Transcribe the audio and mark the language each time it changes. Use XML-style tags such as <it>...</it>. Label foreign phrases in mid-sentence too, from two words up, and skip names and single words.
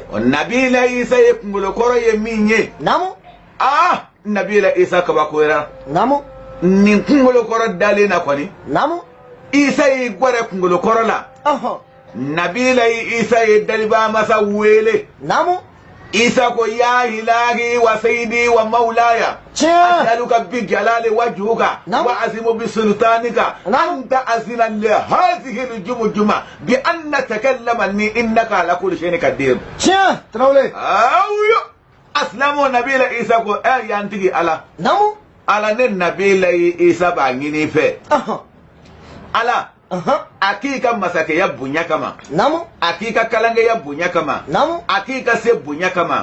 <bm>Nabila Isa ye kunkolokɔrɔ ye min ye. Nabila Isa kabakoyara. Nin kunkolokɔrɔ dalen na kɔni. Isa y'i gwɛrɛ kunkolokɔrɔ la. Nabila Isa ye daliba masa wele.</bm> <ar>Isa ko يا إلهي وسيدي ومولاي. أسألك بجلال وجهك وعظيم بسلطانك أنت أذنا لهذه الجمجمة بأن نتكلم ني إنك على كل شيء قدير.</ar> <bm>Tarawele. Asilamu Nabila Isa ko yantigi ala. Ala ne Nabila Isa b'a ɲini fɛ. Ala a k'i ka masakɛya bonya kama. A k'i ka kalankeya bonya kama. A k'i ka se bonya kama.</bm>